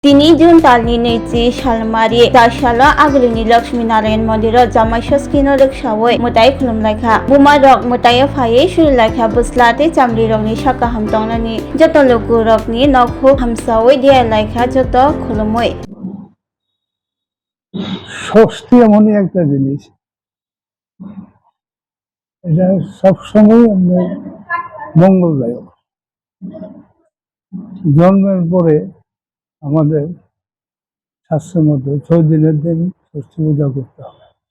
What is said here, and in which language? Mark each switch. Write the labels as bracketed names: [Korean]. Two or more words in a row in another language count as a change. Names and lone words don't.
[Kok Borok] তিনি June talni neichi Shalmari Dashala Aglini Lakshmi Narayan Mandira Jamai Shaskino Lakshawoi Mutai Khulumlaikha Buma Rok Mutai Phaye Shurilaikha Buslate Chamri Rokni Shaka Hamtongnani Joto Loku Rokni Nokhu Hamsawoi Dia Laikha Joto Khulumoi [Bangla] ষষ্ঠী এমনই একটা জিনিস, এটা সবসময় আমাদের মঙ্গলদায়ক। জন্মের পরে আমাদের শাস্ত্রের মধ্যে 6 দিনের দিন ষষ্ঠী পূজা করতে হবে।